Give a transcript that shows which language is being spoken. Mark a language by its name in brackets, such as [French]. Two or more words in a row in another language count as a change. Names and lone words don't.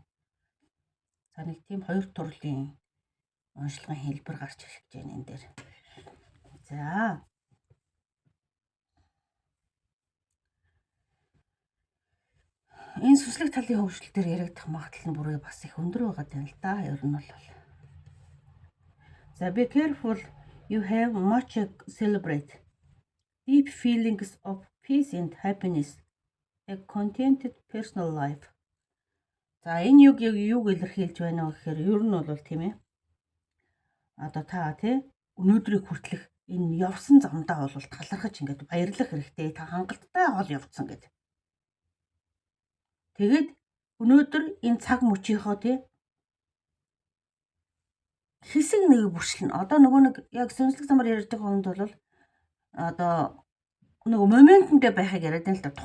[Mongolian] За нэг тийм хоёр төрлийн уншлагын хэлбэр гарч ирж байна энэ дээр. За. Энэ сүнслэг талын хөгжил дээр яригдах магадлал нь бүрээ бас их өндөр байгаа юм л да. Ер нь бол. [English] So be careful, you have much to celebrate. Deep feelings of peace and happiness. A contented personal life. [Mongolian] За энэ юг илэрхийлж байна вэ гэхээр ер нь бол тийм ээ. Одоо та өнөөдрийг хүртэлх энэ явсан замдаа бол талархаж баярлах хэрэгтэй. Та хангалттай гол явцсан гэдэг. Тэгээд өнөөдөр энэ цаг мөчийнхөө хэсэг нэг бүрчлэн одоо яг сүнслэг замаар ярьж байгаа хүнд бол одоо моментондөө байхыг яриад байна л да.